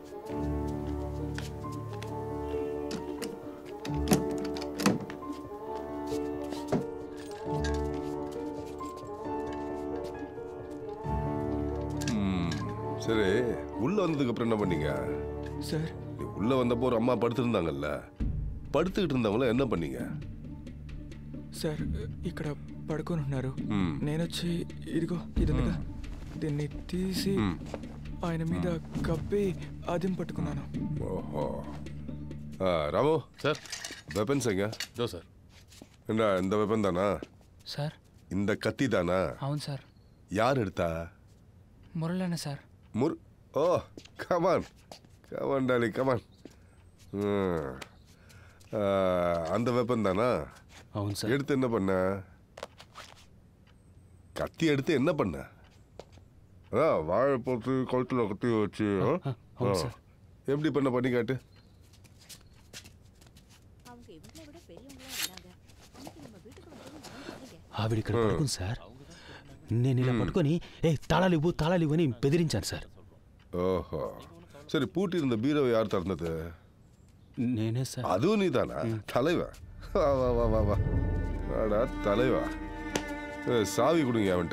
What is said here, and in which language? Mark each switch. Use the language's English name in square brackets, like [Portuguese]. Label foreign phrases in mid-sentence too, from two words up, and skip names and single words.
[Tamil] சரி, உள்ள வந்ததுக்கு அப்புறம் என்ன பண்ணீங்க சார்? உள்ள வந்தப்போ ஒரு அம்மா படுத்திருந்தாங்கல்ல, పడుతుகிட்டு இருந்தவங்கள என்ன பண்ணீங்க? [Telugu] సార్ ఇక్కడ పడుకొని ఉన్నారు. నేను వచ్చి ఇదిగో ఇదిగా దీన్ని తీసి ఆయన మీద కప్పి అదిం పట్టుకున్నాను. ఓహో. రాము సార్, [Tamil] వెపన్స్ எங்க? [Telugu] దో సార్. [Tamil] இந்த வெப்பன் தானா [Telugu] సార్? [Tamil] இந்த கத்தி தானா? [Telugu] అవును సార్. [Tamil] யார் எடுத்தா? [Telugu] మురళన్న సార్. [English] Oh come on come on Dolly come on. [Tamil] அந்த வெப்பன் தானா? [Telugu] అవును సార్. [Tamil] எடுத்து என்ன பண்ண? கத்தி எடுத்து என்ன பண்ண? அதான் வாழை போட்டு கழுத்தில் கத்தி வச்சு எப்படி பண்ண பண்ணி காட்டு. [Telugu] ఆవిడ ఇక్కడ పడుకుంది సార్. నేను ఇలా పట్టుకొని తాళాలు ఇవ్వు అని బెదిరించాను సార్. ఓహో, [Tamil] சரி பூட்டி இருந்த பீரோவை யார் திறந்தது? [Telugu] నేనే సార్. [Tamil] அதுவும் நீ தானா? தலைவா வா வா வா வா வா வாடா தலைவா. சாவி கொடுங்க அவன்கிட்ட.